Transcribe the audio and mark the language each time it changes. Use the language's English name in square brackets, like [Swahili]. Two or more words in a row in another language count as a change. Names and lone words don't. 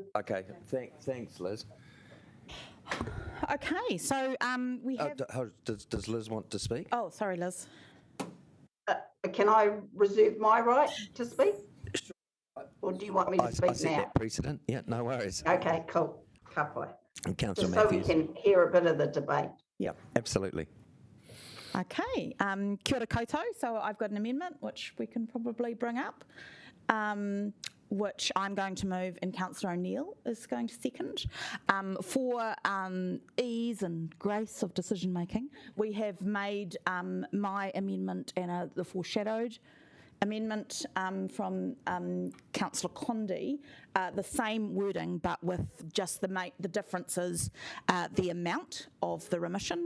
[English] Okay, thanks, Liz. Okay, so we have... Does Liz want to speak? Oh, sorry, Liz. Can I reserve my right to speak? Or do you want me to I speak set now? that precedent, yeah, no worries. Okay, cool. [Māori] Ka pai. [English] And Councillor Just so we Matthews. can hear a bit of the debate. Yeah. Absolutely. Okay, [Māori] kia ora koutou. [English] So I've got an amendment which we can probably bring up, which I'm going to move and Councillor O'Neill is going to second. For ease and grace of decision making, we have made my amendment and the foreshadowed amendment from Councillor Condi, the same wording but with just the differences, the amount of the remission.